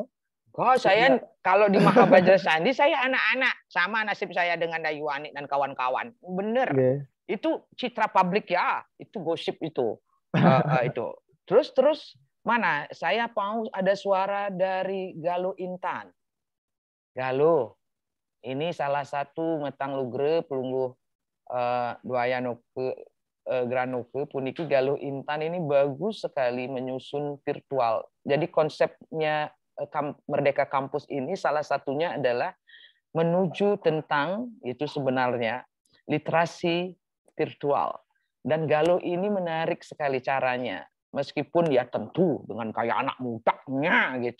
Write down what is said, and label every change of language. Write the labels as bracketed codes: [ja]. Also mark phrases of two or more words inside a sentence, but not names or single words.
[id] Saya kalau di Maha Bajrasandi saya anak-anak, sama nasib saya dengan Dayuani dan kawan-kawan. Bener. Itu citra publik ya, itu gosip itu. Itu. Terus mana? Saya mau ada suara dari Galuh Intan. Galuh, ini salah satu [ban] metang lugre pelungguh [id] Dwayanoke Granoke puniki Galuh Intan ini bagus sekali menyusun virtual. Jadi konsepnya Merdeka Kampus ini salah satunya adalah menuju tentang itu sebenarnya literasi virtual. Dan Galuh ini menarik sekali caranya. Meskipun ya tentu dengan kayak anak mudanya gitu.